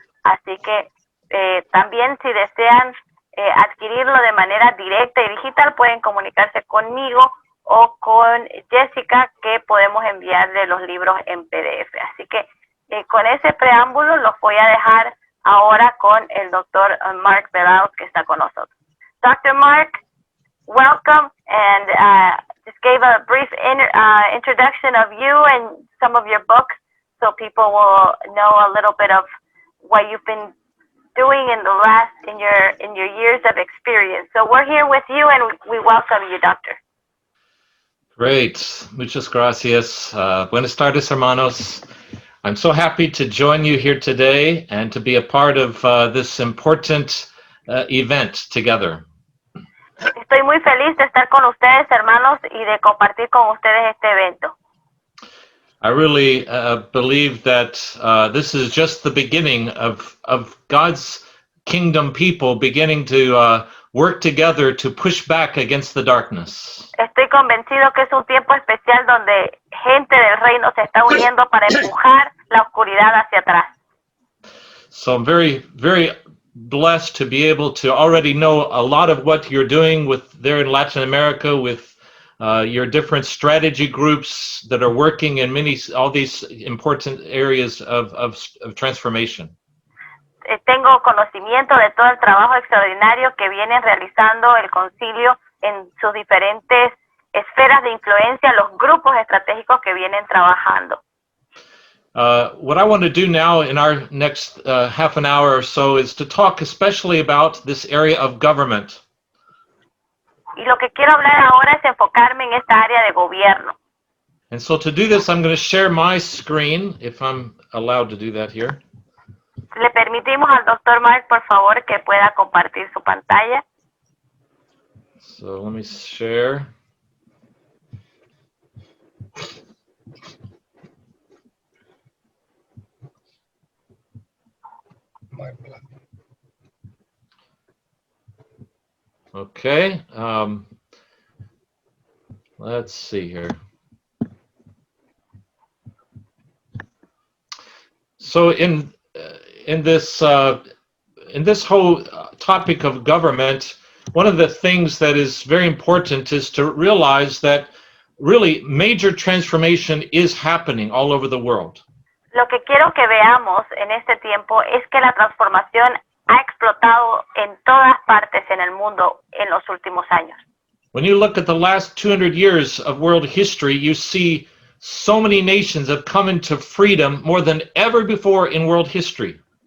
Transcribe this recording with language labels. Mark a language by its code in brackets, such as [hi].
[es] Así que también si desean adquirirlo de manera directa y digital, pueden comunicarse conmigo o con Jessica, que podemos enviarle los libros en PDF. Así que con ese preámbulo los voy a dejar ahora con el doctor Mark Beliles, que está con nosotros. [en] Dr. Mark, welcome, and just gave a brief introduction of you and some of your books, so people will know a little bit of what you've been doing in your years of experience. So we're here with you, and we welcome you, Doctor. [es] Great, muchas gracias. Buenas tardes, hermanos. [en] I'm so happy to join you here today and to be a part of this important event together. [es] Estoy muy feliz de estar con ustedes, hermanos, y de compartir con ustedes este evento. [en] I really believe that this is just the beginning of God's kingdom people beginning to work together to push back against the darkness. [es] Estoy convencido que es un tiempo especial donde gente del reino se está uniendo para empujar la oscuridad hacia atrás. [en] So I'm very, very blessed to be able to already know a lot of what you're doing with there in Latin America with your different strategy groups that are working in all these important areas of transformation. [es] Tengo conocimiento de todo el trabajo extraordinario que vienen realizando el concilio en sus diferentes esferas de influencia, los grupos estratégicos que vienen trabajando. [en] What I want to do now in our next half an hour or so is to talk especially about this area of government. [es] Y lo que quiero hablar ahora es enfocarme en esta área de gobierno. [en] And so to do this, I'm going to share my screen, if I'm allowed to do that here. [es] Le permitimos al Dr. Mark, por favor, que pueda compartir su pantalla. [en] So let me share. Okay, let's see here. So in this whole topic of government, one of the things that is very important is to realize that really major transformation is happening all over the world. [es] Lo que quiero que veamos en este tiempo es que la transformación ha explotado en todas partes en el mundo en los últimos años. [en] When you look at the last 200 years of world history, you see so many nations have come into freedom more than ever before in world history.